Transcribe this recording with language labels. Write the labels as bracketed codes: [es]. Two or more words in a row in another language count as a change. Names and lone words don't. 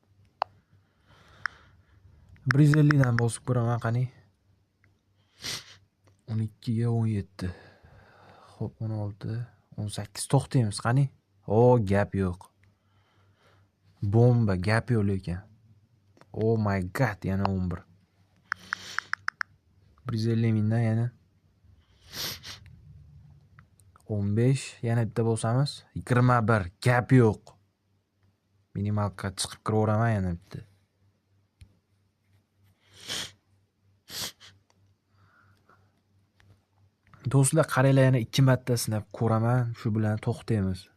[uz] 150 dan bosib ko'raman qani. 12 ga 17. Xo'p, 16, 18 to'xtaymiz qani. Gap yo'q. Bomba gap yo'q lekin. [en] Oh my god, [uz] yana 11. 150 mingdan yana 15, yana bitta bo'lsamiz 21, gap yo'q. Minimalga chiqib kiraveraman yana bitta. Do'stlar, qaranglar, yana 2 marta sinab ko'raman, shu bilan to'xtaymiz.